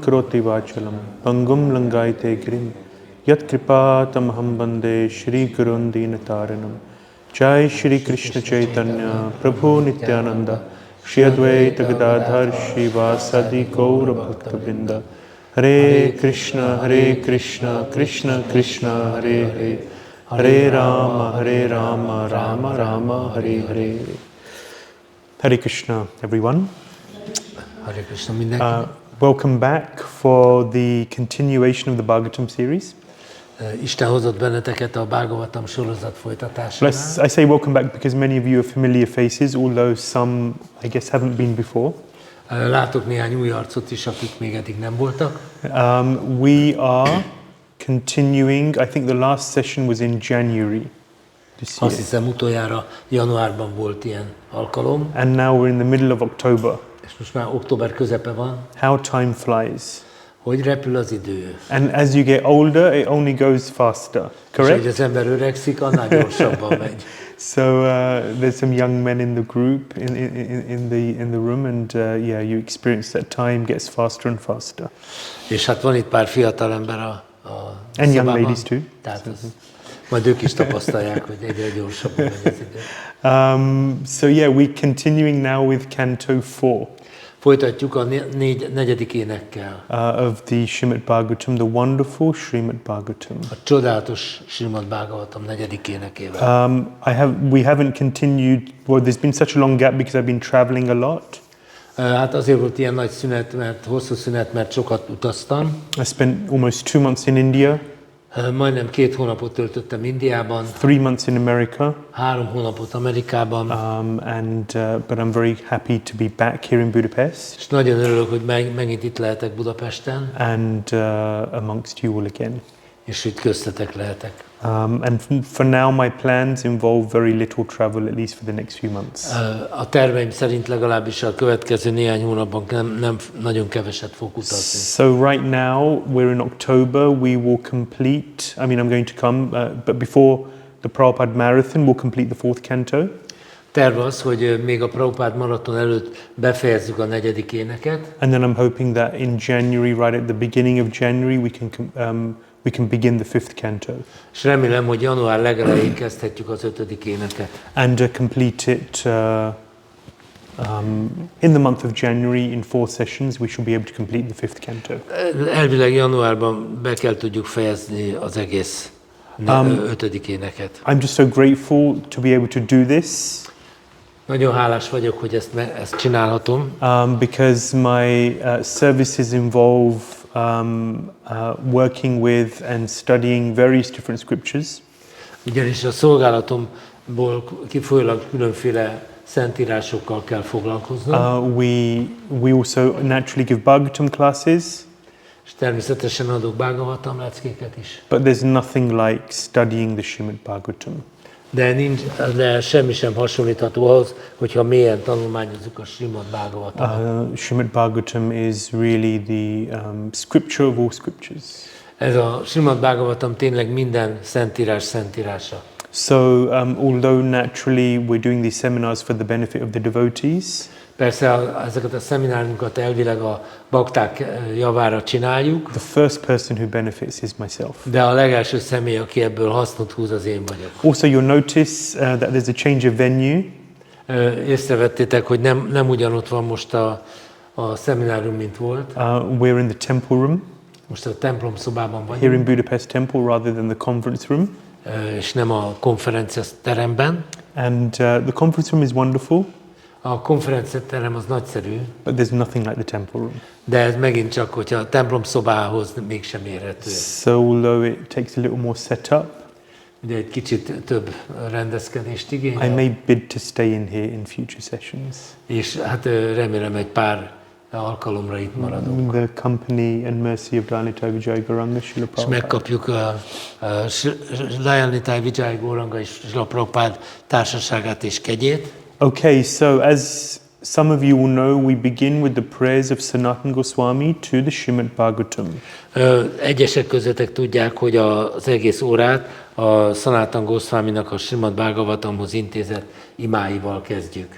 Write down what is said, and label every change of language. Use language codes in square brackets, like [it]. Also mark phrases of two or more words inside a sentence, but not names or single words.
[sa] करोति वाचालम् पङ्गुम् लङ्घयते गिरिम् यत् कृपातम् हम्बन्दे श्री गुरुम् दीनतारणम् जय श्री कृष्ण चैतन्य प्रभु नित्यानन्द श्री अद्वैत गदाधर शिव सादि गौर भक्त वृन्द हरे कृष्ण कृष्ण कृष्ण हरे हरे हरे राम राम राम हरे हरे. हरे कृष्ण, [en] everyone. [sa] हरे कृष्ण [hu] mindenki. [en] Welcome back for the continuation of the Bhagavatam series. [hu] Isten hozott benneteket a Bhagavatam sorozat folytatásánál. [en] I say welcome back because many of you are familiar faces, although some, I guess, haven't been before. [hu] Látok néhány új arcot is, akik még eddig nem voltak. [en] We are continuing, I think the last session was in January this year. [hu] Azt hiszem utoljára januárban volt ilyen alkalom. [en] And now we're in the middle of October. [hu] És most már október közepe van. [en] How time flies. [hu] Hogy repül az idő. [en] And as you get older, it only goes faster, correct? [hu] És hogy az ember öregszik, annál gyorsabban megy. [en] So there's some young men in the group, in the room, and yeah, you experience that time gets faster and faster. [hu] És hát van itt pár fiatal ember a [en] and [hu] szobában, [en] young ladies too. [hu] Tehát majd ők is tapasztalják, hogy egyre gyorsabban megy az idő. [en] So yeah, we're continuing now with Canto 4. [hu] Folytatjuk a negyedik énekkel. [en] Of the Śrīmad-Bhāgavatam, the wonderful Śrīmad-Bhāgavatam. [hu] A csodálatos Śrīmad-Bhāgavatam negyedik énekével. [en] We haven't continued. Well, there's been such a long gap because I've been traveling a lot. [hu] Hát azért volt ilyen nagy szünet, hosszú szünet, mert sokat utaztam. [en] I spent almost 2 months in India. [hu] Majdnem 2 hónapot töltöttem Indiában. [en] 3 months in America. [hu] 3 hónapot Amerikában. [en] But I'm very happy to be back here in Budapest. [hu] És nagyon örülök, hogy megint itt lehetek Budapesten. [en] And amongst you all again. [hu] És itt köztetek lehetek. [en] And for now my plans involve very little travel, at least for the next few months. [hu] A terveim szerint legalábbis a következő néhány hónapban nem nagyon keveset fogok utazni. [en] So right now we're in October. We will complete. I mean, I'm going to come, but before the Prabhupada Marathon, we'll complete the 4th canto. [hu] Terv az, hogy még a Prabhupada maraton előtt befejezzük a negyedik éneket. [en] And then I'm hoping that in January, right at the beginning of January, we can begin the 5th canto. [hu] És remélem, hogy január legelején kezdhetjük az 5. éneket. [en] And complete it in the month of January in 4 sessions. We should be able to complete the 5th canto. [hu] Elvileg januárban be kell tudjuk fejezni az egész 5. éneket. [en] I'm just so grateful to be able to do this. [hu] Nagyon hálás vagyok, hogy ezt csinálhatom. [en] Because my services involve working with and studying various different scriptures. [hu] Ugyanis a szolgálatomból kifolyólag különféle szentírásokkal kell foglalkoznom. [en] We also naturally give Bhagavatam classes. [hu] És természetesen adok Bhagavatam leckéket is. [en] But there's nothing like studying the Śrīmad-Bhāgavatam. [hu] De semmi sem hasonlítható ahhoz, hogyha mélyen tanulmányozzuk a Śrīmad-Bhāgavatamot. [en] Śrīmad-Bhāgavatam is really the scripture of all scriptures. [hu] Ez a Śrīmad-Bhāgavatam tényleg minden szentírás szentírása. [en] So although naturally we're doing these seminars for the benefit of the devotees. [hu] Persze ezeket a szemináriumokat elvileg a bakták javára csináljuk. [en] The first person who benefits is myself. [hu] De a legelső személy, aki ebből hasznot húz, az én vagyok. [en] Also you'll notice that there's a change of venue. [hu] Észrevettétek, hogy nem ugyanott van most a szeminárium, mint volt. [en] We're in the temple room. [hu] Most a templom szobában vagyunk. [en] Here in Budapest Temple rather than the conference room. [hu] És nem a konferencia teremben. [en] And the conference room is wonderful. [hu] A konferenciaterem az nagyszerű. [en] But there's nothing like the temple room. [hu] De ez megint csak, hogyha a templom szobához mégsem érhető. [en] So although it takes a little more setup, [hu] ugye egy kicsit több rendezkedést igényel. [en] I may bid to stay in here in future sessions. [hu] És hát remélem egy pár alkalomra itt maradunk. [en] The company and mercy of Dāyanitāja Vijaya Gauranga Śrīla [hu] És Prabhupada. megkapjuk a Dāyanitāja Vijaya Gauranga és Śrīla Prabhupada társaságát és kegyét. [en] Okay, so as some of you will know, we begin with the prayers of Sanatana Goswami to the Śrīmad-Bhāgavatam. [hu] Egyesek közöttek tudják, hogy az egész órát a Sanatana Goswaminak a Śrīmad-Bhāgavatamhoz intézett imáival kezdjük.